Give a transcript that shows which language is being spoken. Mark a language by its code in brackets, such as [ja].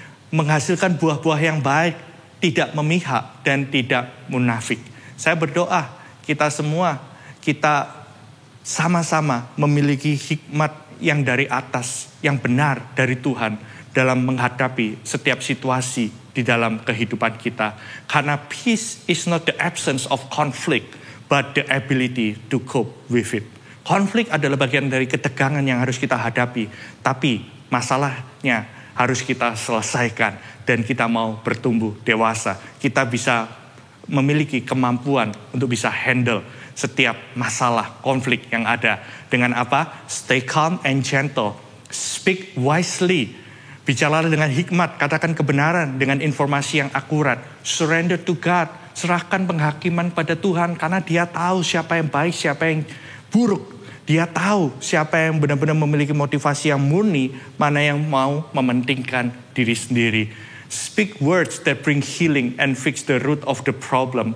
[id] Menghasilkan buah-buah yang baik. Tidak memihak dan tidak munafik. Saya berdoa, kita semua, kita sama-sama memiliki hikmat yang dari atas, yang benar dari Tuhan dalam menghadapi setiap situasi di dalam kehidupan kita. Karena [en] peace is not the absence of conflict, but the ability to cope with it. [id] Konflik adalah bagian dari ketegangan yang harus kita hadapi, tapi masalahnya harus kita selesaikan dan kita mau bertumbuh dewasa. Kita bisa memiliki kemampuan untuk bisa handle setiap masalah, konflik yang ada. Dengan apa? [en] Stay calm and gentle. Speak wisely. [id] Bicara dengan hikmat. Katakan kebenaran dengan informasi yang akurat. [en] Surrender to God. [id] Serahkan penghakiman pada Tuhan. Karena dia tahu siapa yang baik, siapa yang buruk. Dia tahu siapa yang benar-benar memiliki motivasi yang murni. Mana yang mau mementingkan diri sendiri. [en] Speak words that bring healing and fix the root of the problem.